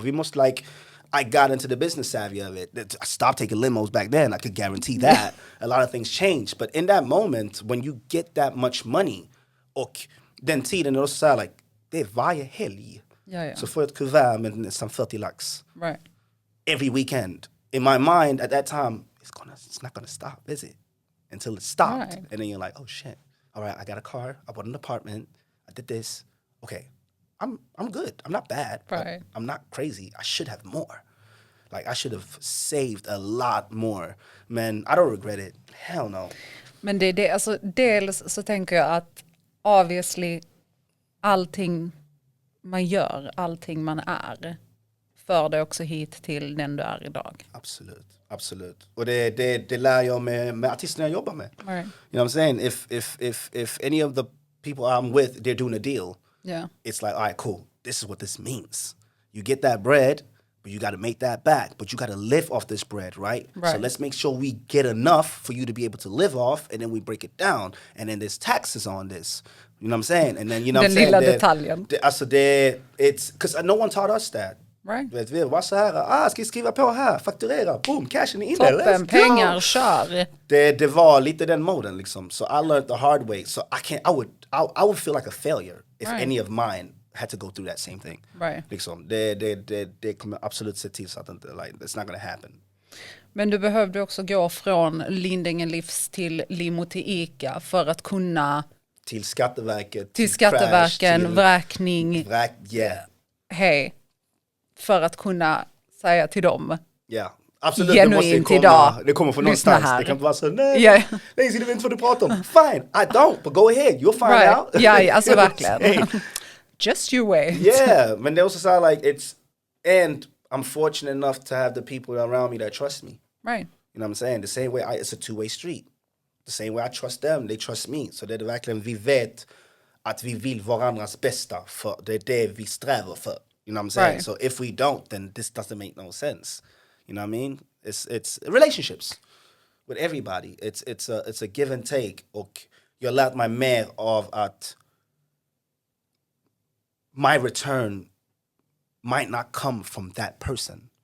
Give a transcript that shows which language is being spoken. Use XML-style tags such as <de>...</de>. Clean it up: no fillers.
<sv>Vi måste</sv> <en>I got into the business savvy of it. I stopped taking limos back then. I could guarantee that. A lot of things changed. But in that moment, when you get that much money,</en> <sv>och den tiden är också så här, like, det är varje helg. Så får jag ett kuvert med nästan 40 lax.</sv> <en>Right. Every weekend. In my mind, at that time, it's not gonna stop, is it? Until it stopped. Right. And then you're like, oh shit. All right, I got a car. I bought an apartment. I did this. Okay. I'm good. I'm not bad. Right. I'm not crazy. I should have more. Like, I should have saved a lot more. Men I don't regret it. Hell no.</en> <sv>Men det alltså, dels så tänker jag att obviously allting man gör, allting man är, för det också hit till den du är idag. Absolut. Och det lär jag med artisterna jag jobbar med.</sv> <en>Right. You know what I'm saying? If any of the people I'm with, they're doing a deal. Yeah. It's like, all right, cool. This is what this means. You get that bread, but you got to make that back. But you got to live off this bread, right? So let's make sure we get enough for you to be able to live off, and then we break it down. And then there's taxes on this. You know what I'm saying? And then, you know what I'm saying?</en> <sv>Den lilla detaljen.</sv> <en>It's, because no one taught us that. Right.</en> <sv>Vet vi, vad så här, ska jag skriva på här, fakturera, boom, cashen är inne, toppen, pengar, kör. Det var lite den moden liksom.</sv> <en>So I learned the hard way. So I would feel like a failure if any of mine had to go through that same thing. Right.</en> <sv>Liksom, det kommer absolut se till så att inte,</sv> <en>like, it's not gonna happen.</en> <sv>Men du behövde också gå från Lindängen Livs till Limo till Ica för att kunna... Till Skatteverket. Till Skatteverken, crash, vräkning. Hej. För att kunna säga till dem. Ja, absolut. Genuint idag. Det kommer från någonstans. Det kan inte vara så, nej, Lazee, det vet inte vad du pratar om.</sv> <en>Fine, I don't, but go ahead, you'll find out.</en> <sv>Ja, alltså verkligen.</sv> <en>Just you wait. Yeah,</en> <sv>men det är också så här,</sv> <en>like, and I'm fortunate enough to have the people around me that trust me. Right. You know what I'm saying? The same way, it's a two-way street. The same way I trust them, they trust me.</en> <sv>Så det är verkligen, vi vet att vi vill varandras bästa, för det är det vi strävar för.</sv> <en>You know what I'm saying? Right. So if we don't, then this doesn't make no sense. You know what I mean? It's relationships with everybody. It's a give and take.</en> <sv>Och jag har lärt mig mer av att</sv> <en>my return might not come from that person.</en>